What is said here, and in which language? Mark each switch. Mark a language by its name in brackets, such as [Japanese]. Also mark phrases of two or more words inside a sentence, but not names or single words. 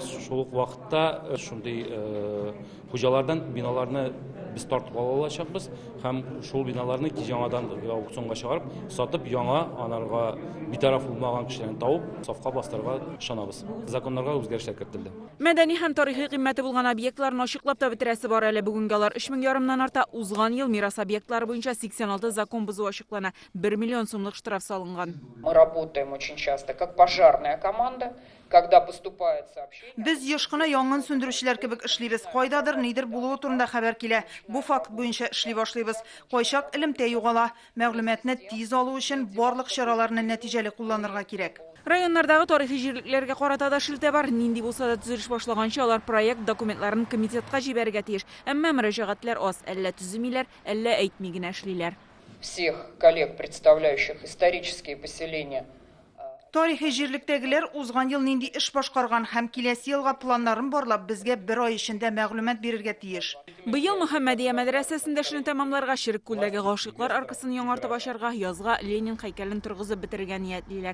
[Tatar] Шул ук вакытта шундый хуҗалардан биналарны biz тартып ала алачакбыз һәм шул биналарны яңадан аукционга чыгарып, сатып яңа анарга битараф булмаган кешеләрне табып, сафка бастырырга ышанабыз. Законнарга үзгәрешләр кертелде. Мәдәни һәм тарихи кыйммәте булган объектларны ачыклап та бетерәсе бар әле. Бүгенге алар 3,5 арта. Узган ел мирас объектлары буенча 86 закон бузу ачыклана. 1 миллион сумлык штраф салынган. [Russian] Мы работаем очень часто как пожарная команда. Когда поступает сообщение. [Tatar] Без ешкына янгын сөндерүчеләр кебек эшлибез. Кайдадыр нидер булуы турында хәбәр килә. Бу факт буенча эшли башлыйбыз. Кайчак элемтә югала. Мәгълүматны тиз алу өчен барлык чараларны нәтиҗәле кулланырга кирәк. Районнардагы тарихи җирлекләргә карата да шелтә бар. Нинди булса да төзелеш башлаганчы алар проект документларын комитетка җибәрергә тиеш. Әмма мөрәҗәгатьләр аз. Әллә төземиләр, әллә әйтми генә эшлиләр. [Russian] Всех коллег, представляющих исторические поселения. [Tatar] Тарихи җирлектәгеләр узган ел нинди эш башкарган һәм киләсе елга планнарын барлап безгә 1 ай эчендә мәгълүмат бирергә тиеш. Быел Мөхәммәдия мәдрәсәсендә эшне тәмамларга, Ширеккүлдәге гашыйклар аркасын яңартып ачарга, язга Ленин һәйкәлен торгызып бетергән ниятлиләр.